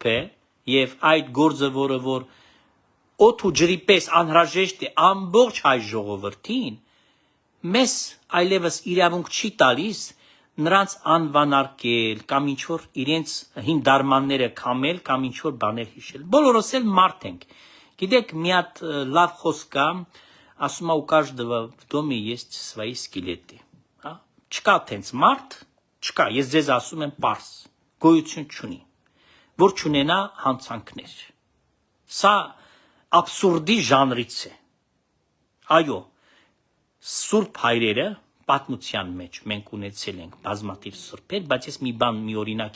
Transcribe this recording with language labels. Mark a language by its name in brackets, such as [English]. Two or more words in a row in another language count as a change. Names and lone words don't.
[Armenian] է, եւ այդ գործը, որը որ օդ ու ջրի պես անհրաժեշտ է ամբողջ հայ ժողովրդին, մեզ այլևս իրավունք չի տալիս նրանց անվանարկել կամ ինչ-որ իրենց հին դարմանները քամել կամ ինչ-որ բաներ հիշել։ Բոլորս էլ մարդ ենք։ Գիտեք, մի հատ լավ խոսք կա, ասում է [Russian] у каждого в доме есть свои скелеты։ [Armenian] Չկա տենց մարդ, չկա, ես ձեզ ասում եմ պարզ, գոյություն չունի, որ չունենա հանցանքներ։ Սա աբսուրդի ժանրից է։ Այո, Սուրբ հայրերը պատմության մեջ մենք ունեցել ենք բազմաթիվ սրբեր, բայց ես մի օրինակ